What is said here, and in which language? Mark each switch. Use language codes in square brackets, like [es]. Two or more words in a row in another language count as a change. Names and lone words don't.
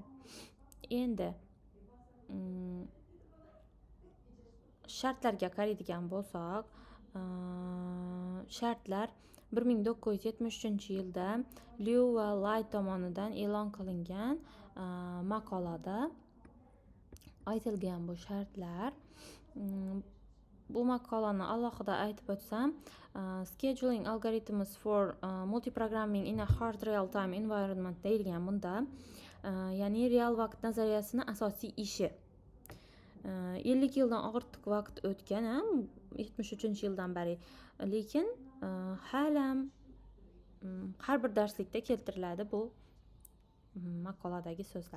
[uz] Endi shartlarga qaraydigan bo'lsak, shartlar 1973-yilda Liu va Lai tomonidan e'lon qilingan maqolada aytilgan bu shartlar. Bu maqolani alohida aytib o'tsam, [en] Scheduling algorithms for multiprogramming in a hard real-time environment [uz] deyilgan bunda. Ya'ni real vaqt nazariyasini asosiy ishi. 50 yildan ortiq vaqt o'tgan, 73-yildan beri, lekin hali har bir darslikda keltiriladi bu maqoladagi so'zlar.